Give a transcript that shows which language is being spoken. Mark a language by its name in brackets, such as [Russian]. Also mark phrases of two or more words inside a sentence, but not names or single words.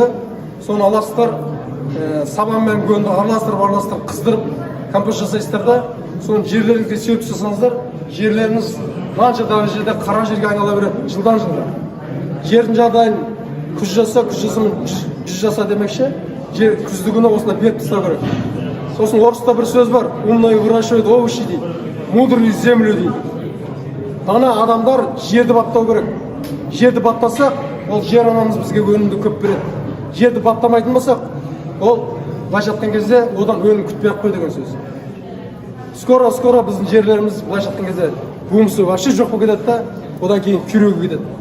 [Kazakh] Соны аласыздар, сабан мен гөнді араластырып қыздырып компост жасайсыздар да, соны жерлеріңізге сеуіп тастасаңыздар, жерлеріңіз мынанша дәрежеде қара жерге айнала береді жылдан жылға. Жердің жағдайын күз жаса демекші, жер күздігіні осында беріп тастау керек. Сосын орыста бір сөз бар, [Russian] умные выращивают овощи дейді, мудрые землю дейді. [Kazakh] Дана адамдар жерді баптау керек. Жерді баптасақ, ол жер анамыз бізге өнімді көп береді. Жерді баптамайтын болсақ, ол былайша айтқан кезде одан өнім күтпей-ақ қой деген сөз. Скоро біздің жерлеріміз былайша айтқан кезде гумусы вообще жоқ болып кетеді да, одан кейін күйреуге кетеді.